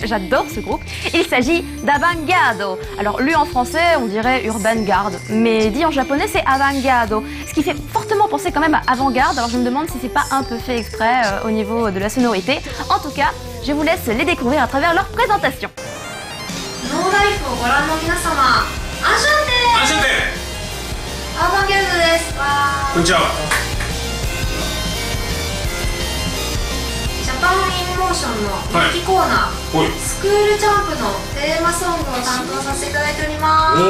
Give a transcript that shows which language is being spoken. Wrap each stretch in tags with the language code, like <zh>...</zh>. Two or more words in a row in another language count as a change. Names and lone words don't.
<fr>J'adore ce groupe. Il s'agit d'Avantgarde. Alors lu en français, on dirait Urban Garde, mais dit en japonais c'est Avantgarde, ce qui fait fortement penser quand même à Avant-Garde. Alors je me demande si c'est pas un peu fait exprès au niveau de la sonorité. En tout cas, je vous laisse les découvrir à travers leur présentation.</fr> <ja>No Life をご覧の皆様、アンシャンテー、アバンギャルドです。こんにちは。ジャパンインモーションの人気コーナー、スクールジャンプのテーマソングを担当させていただいております。</ja>